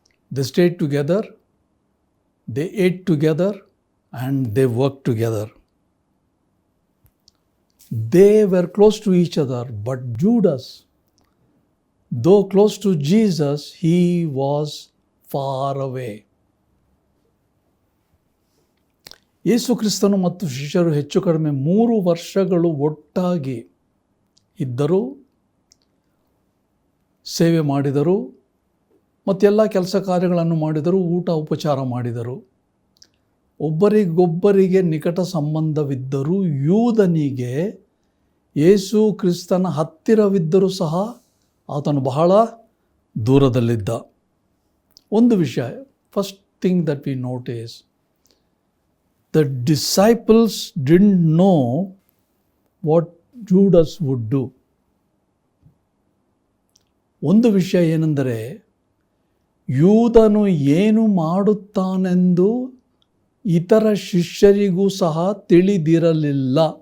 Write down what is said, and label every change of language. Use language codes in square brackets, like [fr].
[en] They stayed together, they ate together, and they worked together. They were close to each other, but Judas, though close to Jesus, he was far away. [kn] ಯೇಸು ಕ್ರಿಸ್ತನು ಮತ್ತು ಶಿಷ್ಯರು ಹೆಚ್ಚು ಕಡಿಮೆ 3 ವರ್ಷಗಳು ಒಟ್ಟಾಗಿ ಇದ್ದರು, ಸೇವೆ ಮಾಡಿದರು, ಮತ್ತೆಲ್ಲ ಕೆಲಸ ಕಾರ್ಯಗಳನ್ನು ಮಾಡಿದರು, ಊಟ ಉಪಚಾರ ಮಾಡಿದರು. ಒಬ್ಬರಿಗೊಬ್ಬರಿಗೆ ನಿಕಟ ಸಂಬಂಧವಿದ್ದರೂ ಯೂದನಿಗೆ ಯೇಸು ಕ್ರಿಸ್ತನ ಹತ್ತಿರವಿದ್ದರೂ ಸಹ ಆತನು ಬಹಳ ದೂರದಲ್ಲಿದ್ದ. ಒಂದು ವಿಷಯ, [en] First thing that we notice, the disciples didn't know what Judas would do. [kn] ಒಂದು ವಿಷಯ ಏನೆಂದರೆ, ಯೂದನು ಏನು ಮಾಡುತ್ತಾನೆಂದು ಇತರ ಶಿಷ್ಯರಿಗೂ ಸಹ ತಿಳಿದಿರಲಿಲ್ಲ.